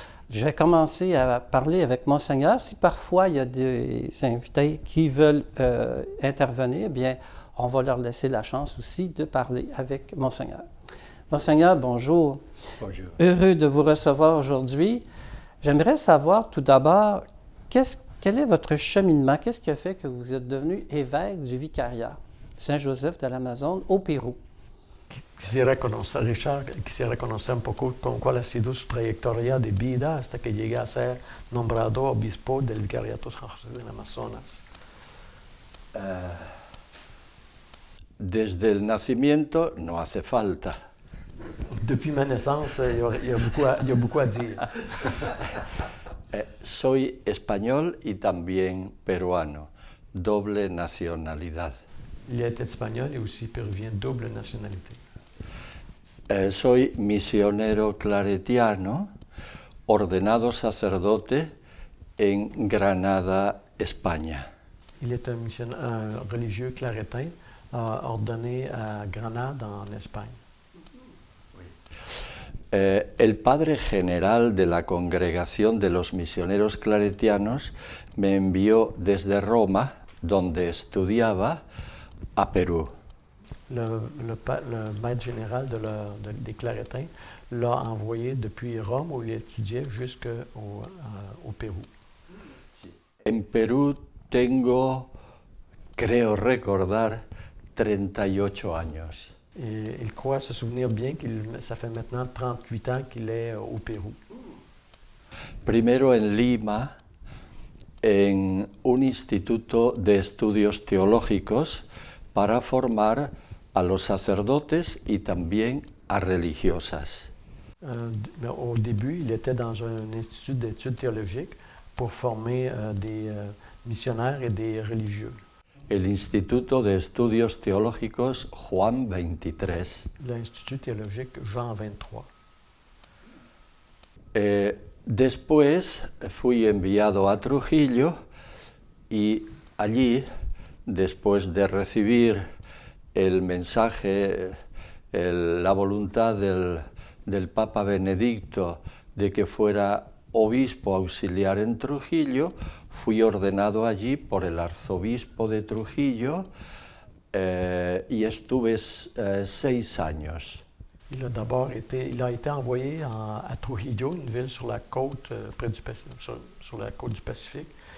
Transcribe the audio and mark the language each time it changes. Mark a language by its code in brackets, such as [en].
[fr] Je vais commencer à parler avec Monseigneur. Si parfois il y a des invités qui veulent intervenir, eh bien, on va leur laisser la chance aussi de parler avec Monseigneur. Monseigneur, bonjour. Bonjour. Heureux de vous recevoir aujourd'hui. J'aimerais savoir tout d'abord, quel est votre cheminement? Qu'est-ce qui a fait que vous êtes devenu évêque du vicariat Saint-Joseph de l'Amazone au Pérou? [es] Quisiera conocer, Richard, quisiera conocer un poco con cuál ha sido su trayectoria de vida hasta que llegue a ser nombrado obispo del Vicariato San José del Amazonas. Desde el nacimiento no hace falta. [fr] Depuis ma naissance, il y a beaucoup à dire. [es] Soy español y también peruano, doble nacionalidad. [fr] Il est espagnol et aussi péruvien, double nationalité. [es] Soy misionero claretiano, ordenado sacerdote en Granada, España. [fr] Il est un religieux claretin ordonné à Granada, en Espagne. [es] El padre general de la Congregación de los Misioneros Claretianos me envió desde Roma, donde estudiaba, a Perú. [fr] Le maître général des Claretins l'a envoyé depuis Rome, où il étudiait, jusqu'au Pérou. [es] En Perú tengo, creo recordar, 38 años. [fr] Et il croit se souvenir bien que ça fait maintenant 38 ans qu'il est au Pérou. [es] Primero en Lima, en un instituto de estudios teológicos para formar a los sacerdotes y también a religiosas. [fr] Au début, il était dans un institut d'études théologiques pour former des missionnaires et des religieux. [es] El Instituto de Estudios Teológicos Juan 23. [fr] L'Institut théologique Jean 23. [es] Después fui enviado a Trujillo y allí, después de recibir el mensaje, la voluntad del Papa Benedicto de que fuera obispo auxiliar en Trujillo, fui ordenado allí por el arzobispo de Trujillo y estuve 6 años. [fr] Il a été envoyé à Trujillo, une ville sur la côte, près du sur la côte du Pacifique.